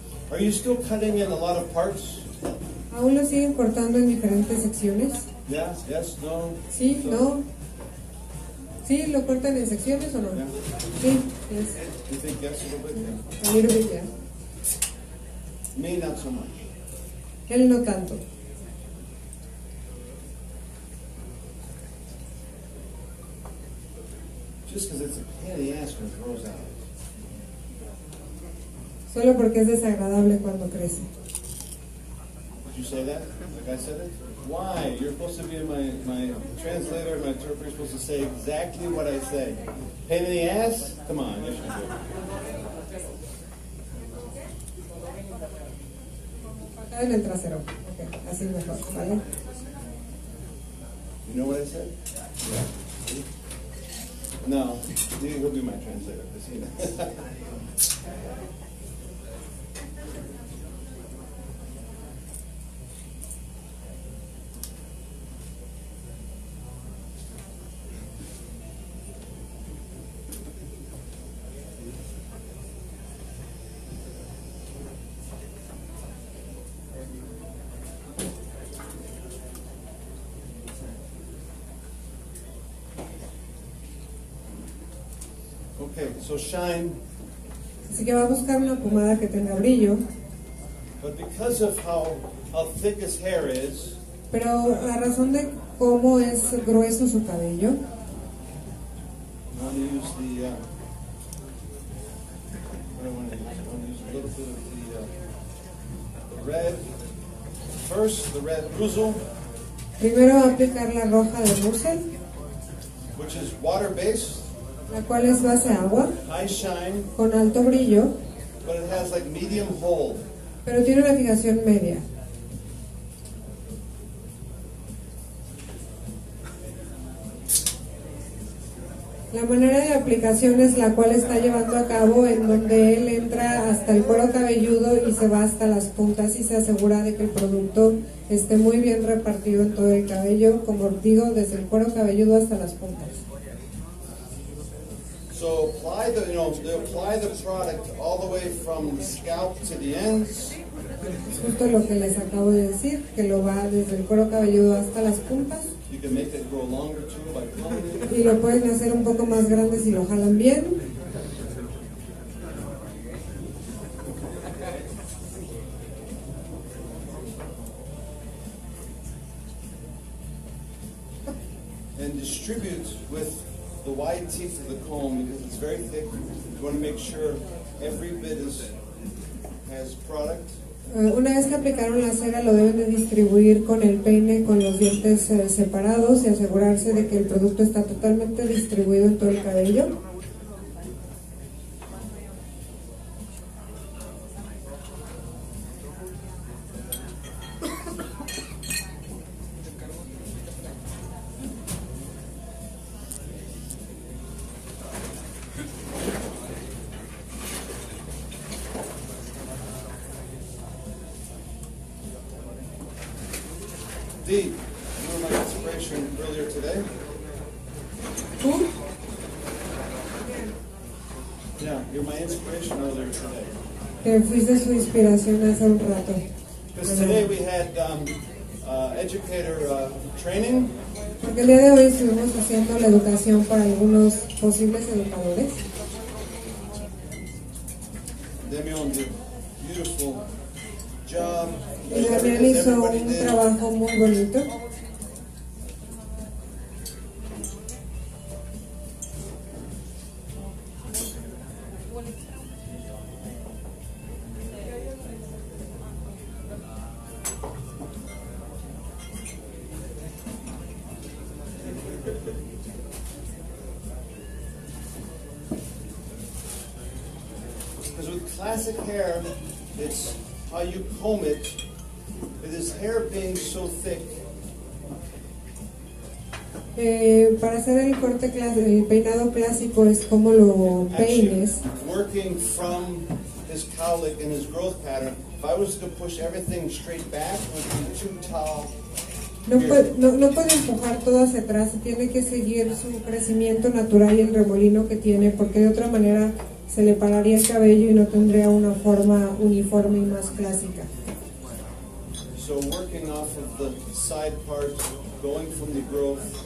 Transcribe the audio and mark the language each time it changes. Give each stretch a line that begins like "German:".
English: Are you still cutting in a lot of parts?
Spanish: ¿aún lo siguen cortando en diferentes secciones?
English: Yeah, yes, no?
Spanish: ¿Sí?
English: So-
Spanish: ¿No? ¿Sí? ¿Lo cortan en secciones o no?
English: Yeah.
Spanish: Sí,
English: yes. You think yes, a little bit? Yeah. A little bit, yeah. Me, not so much.
Spanish: Él no tanto.
English: Just because it's a pain in the ass when it grows out.
Spanish: Solo porque es desagradable cuando crece.
English: Did you say that? Like I said it? Why? You're supposed to be my translator, my interpreter. You're supposed to say exactly what I say. Pain in the ass? Come on, yes you do.
Spanish: Acá en el trasero. Ok, así mejor, ¿vale?
English: You know what I said? Yeah. No, he'll be my translator. I see that. Okay, so shine,
Spanish: Así que va a buscar una pomada que tenga brillo,
English: but because of how thick his hair is,
Spanish: pero a razón de cómo es grueso su cabello,
English: I want to use the. What do I want to use? I want to use a little bit of the red. First, the red Russell,
Spanish: primero va a aplicar la roja de Russell,
English: which is water-based,
Spanish: la cual es base agua,
English: high shine,
Spanish: con alto brillo,
English: but it has like medium hold.
Spanish: pero tiene una fijación media. La manera de aplicación es la cual está llevando a cabo, en donde él entra hasta el cuero cabelludo y se va hasta las puntas y se asegura de que el producto esté muy bien repartido en todo el cabello, como digo, desde el cuero cabelludo hasta las puntas.
English: So apply the, they apply the product all the way from the scalp to the ends.
Spanish: Es justo lo que les acabo de decir, que lo va desde el cuero cabelludo hasta las puntas.
English: You can make it grow longer too by pulling it.
Spanish: Y lo pueden hacer un poco más grande si lo jalan bien.
English: And distribute with the wide teeth of the comb because it's very thick. You want to make sure every bit has product.
Spanish: Una vez que aplicaron la cera, lo deben de distribuir con el peine, con los dientes separados y asegurarse de que el producto está totalmente distribuido en todo el cabello.
English: Dee, you were my inspiration earlier today.
Spanish: ¿Tú?
English: Yeah, you're my inspiration earlier today.
Spanish: Que fuiste su inspiración hace un rato.
English: Because today we had educator training.
Spanish: Porque el día de hoy estuvimos haciendo la educación para algunos posibles educadores.
English: Demion did a beautiful job.
Spanish: Y Damián hizo
English: Everybody
Spanish: un
English: did.
Spanish: trabajo muy bonito.
English: Because with classic hair, it's how you comb it. With his hair being so thick,
Spanish: Para hacer el corte el peinado clásico es como lo peines.
English: working from his cowlick and his growth pattern, if I was to push everything straight back, it would be too tall.
Spanish: No puede empujar todo hacia atrás, tiene que seguir su crecimiento natural y el remolino que tiene, porque de otra manera se le pararía el cabello y no tendría una forma uniforme y más clásica.
English: So working off of the side part, going from the growth,